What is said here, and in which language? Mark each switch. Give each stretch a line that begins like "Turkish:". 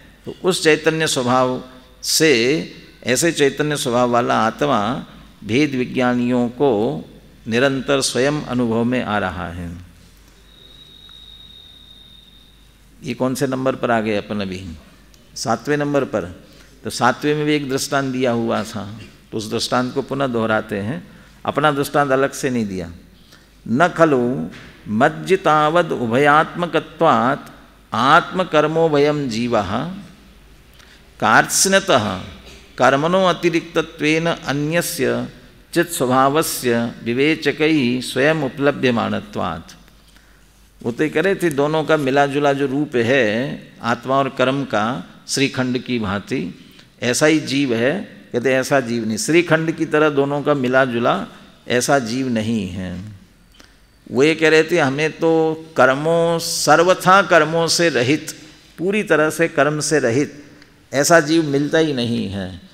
Hindi: तो उस चैतन्य स्वभाव से, ऐसे चैतन्य स्वभाव वाला आत्मा भेद विज्ञानियों को निरंतर स्वयं अनुभव में आ रहा है। ये कौन से नंबर पर आ गए अपन अभी? 7वें नंबर पर। तो 7वें में भी एक दृष्टांत दिया हुआ था, तो उस दृष्टांत को पुनः दोहराते हैं। अपना दृष्टांत अलग से नहीं दिया।
Sanskrit: न खलु मज्जितावद उभयात्मकत्वात् आत्मकर्मोभयम जीवः कार्त्स्नतः कर्मणो अतिरिक्तत्वेन अन्यस्य चित् स्वभावस्य विवेचकैः स्वयं उपलभ्यमानत्वात्।
Hindi: वो तो कह रहे थे दोनों का मिला जुला जो रूप है आत्मा और कर्म का, श्रीखंड की भांति ऐसा ही जीव है। कहते ऐसा जीव नहीं, श्रीखंड की तरह दोनों का मिला जुला ऐसा जीव नहीं है। वो ये कह रहे थे हमें तो कर्मों, सर्वथा कर्मों से रहित, पूरी तरह से कर्म से रहित ऐसा जीव मिलता ही नहीं है।